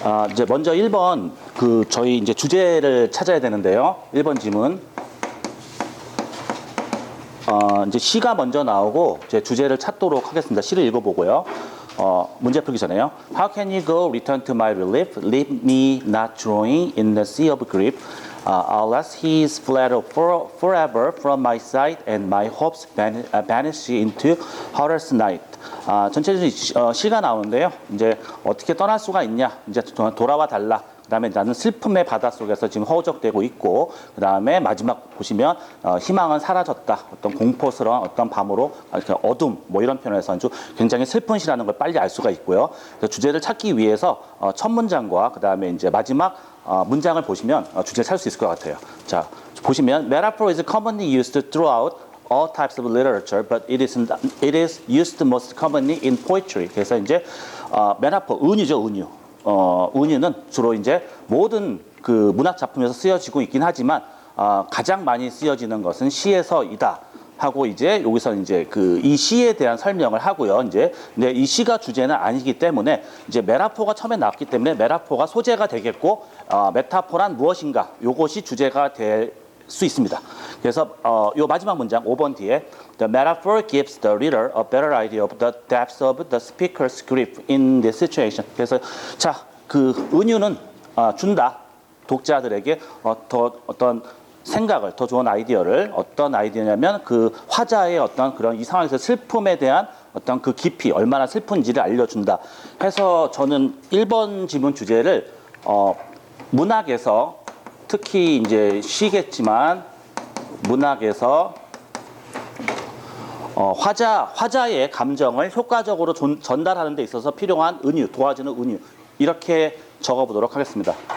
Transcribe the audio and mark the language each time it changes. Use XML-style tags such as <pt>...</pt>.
<ko>이제 먼저 1번 저희 이제 주제를 찾아야 되는데요. 1번 지문. 이제 시가 먼저 나오고 이제 주제를 찾도록 하겠습니다. 시를 읽어보고요. 문제 풀기 전에요.</ko> <en>How can you go return to my relief? Leave me not drowning in the sea of grief. Unless he is fled forever from my sight and my hopes vanish into horror's night.</en> <ko>전체적으로 시가 나오는데요. 이제 어떻게 떠날 수가 있냐? 이제 돌아와 달라. 그 다음에 나는 슬픔의 바다 속에서 지금 허우적대고 있고, 그 다음에 마지막 보시면 희망은 사라졌다. 어떤 공포스러운 어떤 밤으로 이렇게 어둠 뭐 이런 표현에서 아주 굉장히 슬픈 시라는 걸 빨리 알 수가 있고요. 그래서 주제를 찾기 위해서 첫 문장과 그 다음에 이제 마지막 문장을 보시면 주제를 찾을 수 있을 것 같아요. 자, 보시면</ko> <en>metaphor is commonly used throughout all types of literature, but it is used most commonly in poetry.</en> <ko>그래서 이제 metaphor 은유죠, 은유. 은유는 주로 이제 모든 그 문학 작품에서 쓰여지고 있긴 하지만 가장 많이 쓰여지는 것은 시에서이다 하고 이제 여기서 이제 이 시에 대한 설명을 하고요. 이제 근데 이 시가 주제는 아니기 때문에 이제 메타포가 처음에 나왔기 때문에 메타포가 소재가 되겠고 메타포란 무엇인가 요것이 주제가 될 수 있습니다. 그래서 요 마지막 문장 5번 뒤에</ko> <en>The metaphor gives the reader a better idea of the depth of the speaker's grief in this situation.</en> <ko>그래서 자, 그 은유는 준다. 독자들에게 어떤 생각을, 더 좋은 아이디어를, 어떤 아이디어냐면 그 화자의 어떤 그런 이 상황에서 슬픔에 대한 어떤 그 깊이, 얼마나 슬픈지를 알려준다. 해서 저는 1번 지문 주제를 문학에서 특히 이제 시겠지만 문학에서 화자의 감정을 효과적으로 전달하는 데 있어서 필요한 은유, 도와주는 은유 이렇게 적어보도록 하겠습니다.</ko>